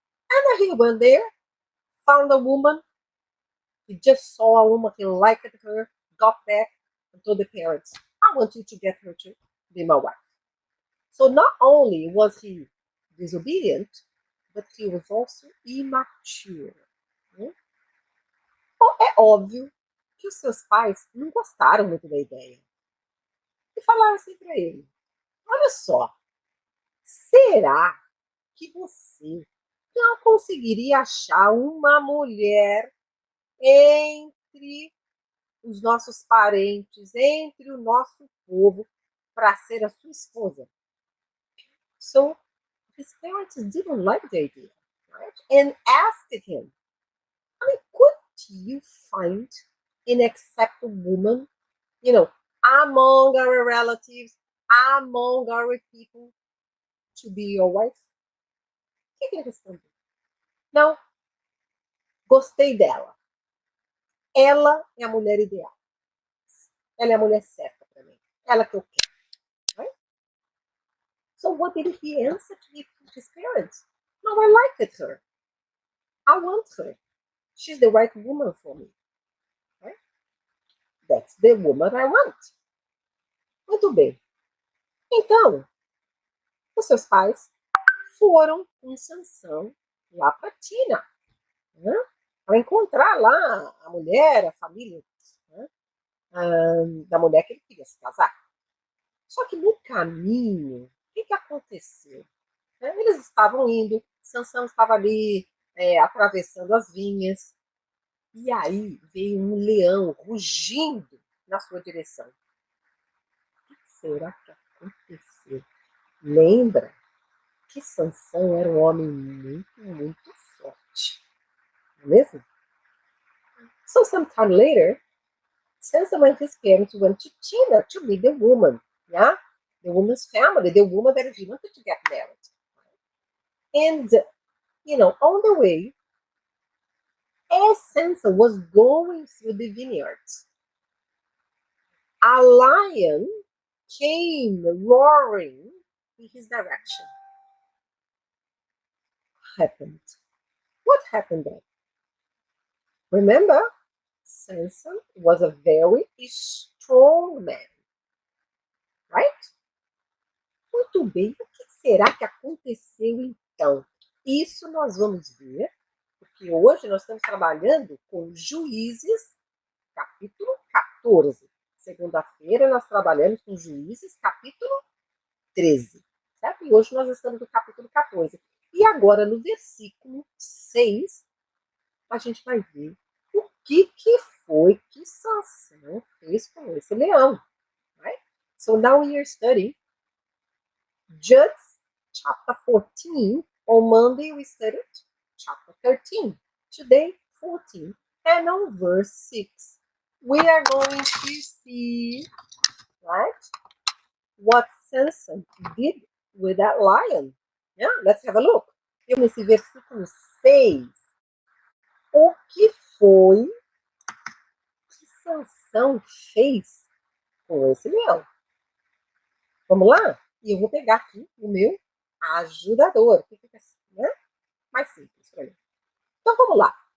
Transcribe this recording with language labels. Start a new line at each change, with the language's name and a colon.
English: And then he went there, found a woman, he just saw a woman, he liked her, got back and told the parents, I want you to get her to be my wife. So not only was he disobedient, but he was also immature.
Portuguese: Bom, é óbvio que os seus pais não gostaram muito da ideia. E falaram assim para ele: olha só, será que você não conseguiria achar uma mulher entre os nossos parentes, entre o nosso povo, para ser a sua esposa?
English: So his parents didn't like the idea, right? And asked him, I mean, couldn't you find an acceptable woman, among our relatives, among our people, to be your wife?
Portuguese: O que ele respondeu? Não, gostei dela. Ela é a mulher ideal. Ela é a mulher certa para mim. Ela que eu quero.
English: Right? So what did he answer to his parents? No, I liked her. I want her. She's the right woman for me. Right? That's the woman I want.
Portuguese: Muito bem. Então, os seus pais foram com Sansão lá para Tina, né? Para encontrar lá a mulher, a família, né? Da mulher que ele queria se casar. Só que no caminho, o que aconteceu? Eles estavam indo, Sansão estava ali atravessando as vinhas, e aí veio um leão rugindo na sua direção. O que será que aconteceu? Lembra que Sansão era um homem muito, muito forte, não é mesmo?
English: So sometime later, Samson and his parents went to Tina to meet the woman, yeah, the woman's family, the woman that he wanted to get married. And on the way, as Samson was going through the vineyards, a lion came roaring in his direction. What happened then? Remember, Samson was a very strong man, right?
Portuguese: Muito bem, o que será que aconteceu então? Isso nós vamos ver, porque hoje nós estamos trabalhando com Juízes, capítulo 14. Segunda-feira nós trabalhamos com Juízes, capítulo 13. Certo? E hoje nós estamos no capítulo 14. E agora, no versículo 6, a gente vai ver o que foi que Sansão fez com esse leão.
English: Right? So now we are studying Judges chapter 14. On Monday we studied chapter 13. Today, 14. And on verse 6, we are going to see, right, what Samson did with that lion. Yeah, let's have a look.
Portuguese: Nesse versículo 6, o que foi que Sansão fez com esse leão? Vamos lá? E eu vou pegar aqui o meu ajudador, que fica assim, né? Mais simples para mim. Então vamos lá.